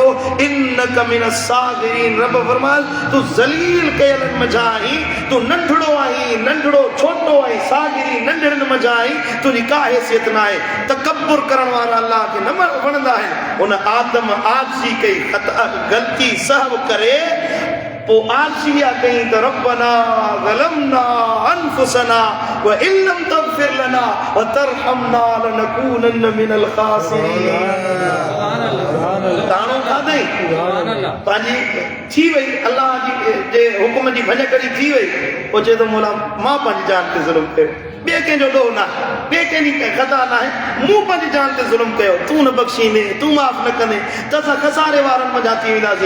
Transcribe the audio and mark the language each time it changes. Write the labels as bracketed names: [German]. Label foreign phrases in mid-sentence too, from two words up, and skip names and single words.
[Arabic] إنك من الصاغرين, [Sindhi] रब फरमाए तूं ज़लील कयलनि मंझां आहीं, तूं नंढड़ो आहीं, नंढड़ो छोटो ऐं सागिरी नंढड़नि मंझां आई, तुंहिंजी का हैसियत न आहे। तकब्बुर करण वारा अल्लाह खे न वणंदा आहिनि। उन आदम आजिज़ी कई, ग़लती सहव करे पोइ आजिज़ी कई त [Arabic] ربنا ظلمنا أنفسنا وإن لم تغفر لنا وترحمنا لنكونن من الخاسرين. [Sindhi] ताणो खाधई पंहिंजी थी वई, अल्लाह जे हुकुम जी भञकड़ी थी वई, पोइ चए थो मौला मां पंहिंजी जान ते ज़ुल्म कयो, ॿिए कंहिंजो ॾोह न आहे, ॿिए कंहिंजी ख़ता न आहे, मूं पंहिंजी जान ते ज़ुल्म कयो, तूं न बख़्शींदे, तूं माफ़ न कंदे त असां खसारे वारनि मंझां थी वेंदासीं।